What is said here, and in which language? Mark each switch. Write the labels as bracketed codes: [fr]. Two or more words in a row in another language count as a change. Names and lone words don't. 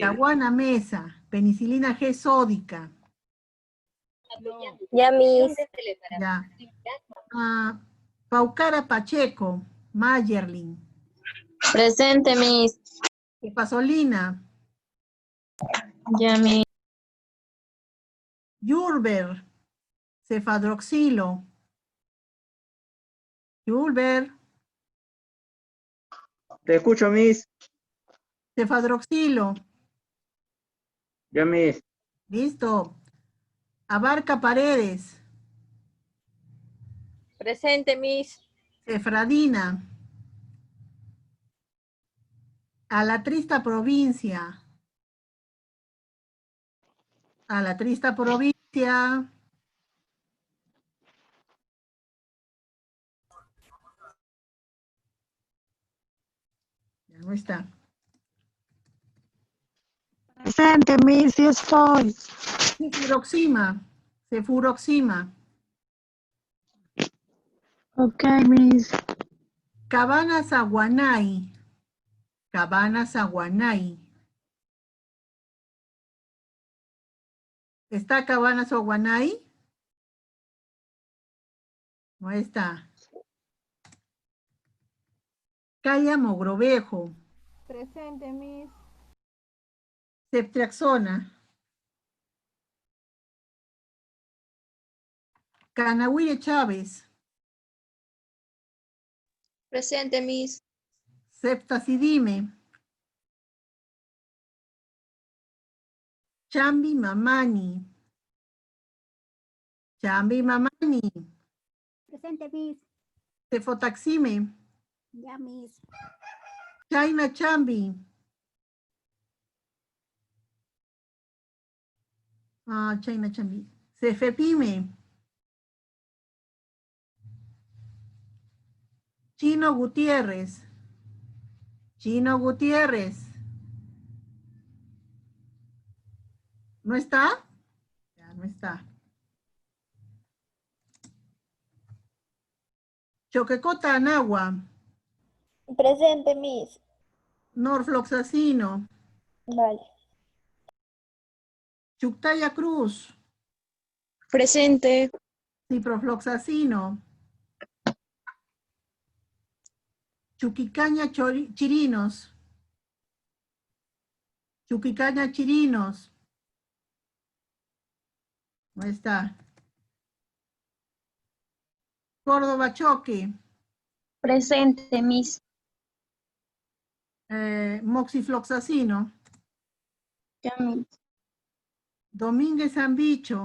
[es] Caguana Mesa, penicilina G sódica. Ya, Miss. Ya. Paucara Pacheco, Mayerlin. Presente, Miss. Epasolina. Ya, Miss. Yurber, cefadroxilo. Yurber, Te escucho, Miss. cefadroxilo. Ya, Miss. Listo. Abarca Paredes. Presente, Miss. Cefradina. A la trista provincia. A la trista provincia. Ya no está. Presente, Miss, sí estoy. Cefuroxima. Cefuroxima. Ok, Miss. Cabanas Aguanay. Cabanas Aguanay. ¿Está Cabanas Aguanay? No está. Calla Mogrovejo. Presente, Miss. Ceftriaxona. Canahuire Chávez. Presente, Miss. Septacidime. Chambi Mamani. Chambi Mamani. Presente, Miss. Cefotaxime. Ya, Miss. Chaina Chambi. Chaina Chambi. Cefepime. Chino Gutiérrez. Chino Gutiérrez. ¿No está? Ya, no está. Choquecota Anagua. Presente, Miss. Norfloxacino. Vale. Chuctaya Cruz. Presente. Ciprofloxacino. Chuquicaña Chirinos. Chuquicaña Chirinos. No está. Córdoba Choque. Presente, Miss. Moxifloxacino. Ya, Miss. Domínguez Zambicho.